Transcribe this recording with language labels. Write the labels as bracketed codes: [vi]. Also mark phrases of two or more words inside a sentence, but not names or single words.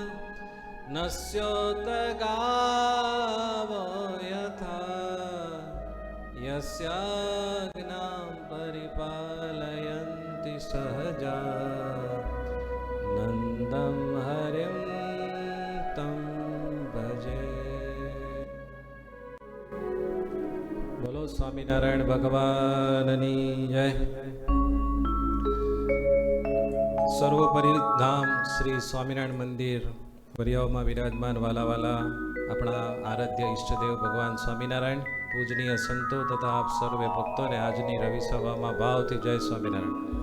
[sa] नस्योतगावो यथा यस्याज्ञां परिपालयन्ति सहजा नन्दं हरिं तं भजे। [gu] બોલો સ્વામિનારાયણ ભગવાનની જય। સર્વોપરી ધામ શ્રી સ્વામિનારાયણ મંદિર વરિયાઓમાં વિરાજમાન વાલાવાલા આપણા આરાધ્ય ઈષ્ટદેવ ભગવાન સ્વામિનારાયણ, પૂજનીય સંતો તથા આપ સર્વે ભક્તોને આજની રવિ સભામાં ભાવથી જય સ્વામિનારાયણ.